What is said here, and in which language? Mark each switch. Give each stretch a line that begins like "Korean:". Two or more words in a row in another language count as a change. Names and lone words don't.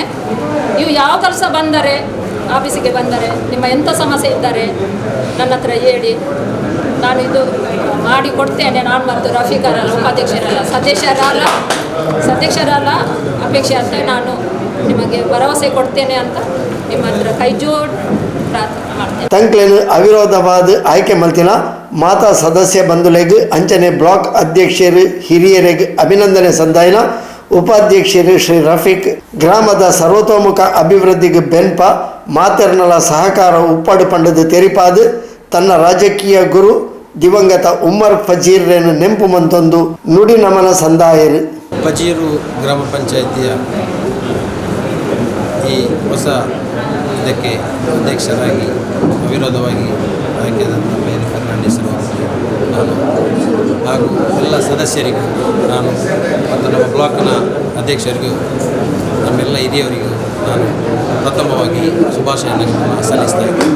Kannada: ನೀವು ಯಾವ ಕೆಲಸ ಬಂದರೆ ಆಫೀಸಿಗೆ ಬಂದರೆ ನಿಮ್ಮ ಎಂಥ ಸಮಸ್ಯೆ ಇದ್ದರೆ ನನ್ನ ಹತ್ರ ಹೇಳಿ, ನಾನು ಇದು ಮಾಡಿ ಕೊಡ್ತೇನೆ. ನಾನು ಮತ್ತು ರಫೀಕರಲ್ಲ, ಉಪಾಧ್ಯಕ್ಷರಲ್ಲ, ಸದಸ್ಯರಲ್ಲ ಅಪೇಕ್ಷೆ ಅಂತ ನಾನು ನಿಮಗೆ ಭರವಸೆ ಕೊಡ್ತೇನೆ ಅಂತ ನಿಮ್ಮ ಹತ್ರ ಕೈ ಜೋಡಿ ಪ್ರಾರ್ಥನೆ ಮಾಡ್ತೇನೆ.
Tulu: ತಂಕ್ಲೆನು ಅವಿರೋಧವಾದ ಆಯ್ಕೆ ಮಲ್ತಿನ ಮಾತಾ ಸದಸ್ಯ ಬಂಧುಲೆಗ್ ಅಂಚನೆ ಬ್ಲಾಕ್ ಅಧ್ಯಕ್ಷರು ಹಿರಿಯರಿಗೆ ಅಭಿನಂದನೆ ಸಂದಾಯಿನ ಉಪಾಧ್ಯಕ್ಷರು ಶ್ರೀ ರಫೀಕ್ ಗ್ರಾಮದ ಸರ್ವತೋಮುಖ ಅಭಿವೃದ್ಧಿಗೆ ಬೆನ್ಪ ಮಾತೆರ್ನಲ ಸಹಕಾರ ಉಪ್ಪಾಡು ಪಂಡದು ತೆರಿಪಾದು ತನ್ನ ರಾಜಕೀಯ ಗುರು ದಿವಂಗತ ಉಮರ್ ಫಜೀರ್ರನ್ನು ನೆಂಪು ಮಂತೊಂದು ನುಡಿ ನಮನ ಸಂದಾಯರು.
Kannada: ಫಜೀರು ಗ್ರಾಮ ಪಂಚಾಯಿತಿಯ ಈ ಹೊಸ ಇದಕ್ಕೆ ಅಧ್ಯಕ್ಷರಾಗಿ ಅವಿರೋಧವಾಗಿ ಆಯ್ಕೆಯಾದಂಥ ಮೇರಿ ಫೆರ್ನಾಂಡಿಸ್ ಅವರಿಗೆ ನಾನು ಹಾಗೂ ಎಲ್ಲ ಸದಸ್ಯರಿಗೂ ನಾನು ಮತ್ತು ನಮ್ಮ ಬ್ಲಾಕ್ನ ಅಧ್ಯಕ್ಷರಿಗೂ ನಮ್ಮೆಲ್ಲ ಹಿರಿಯವರಿಗೂ ನಾನು ಪ್ರಥಮವಾಗಿ ಶುಭಾಶಯವನ್ನು ಸಲ್ಲಿಸ್ತಾ ಇದ್ದೇನೆ.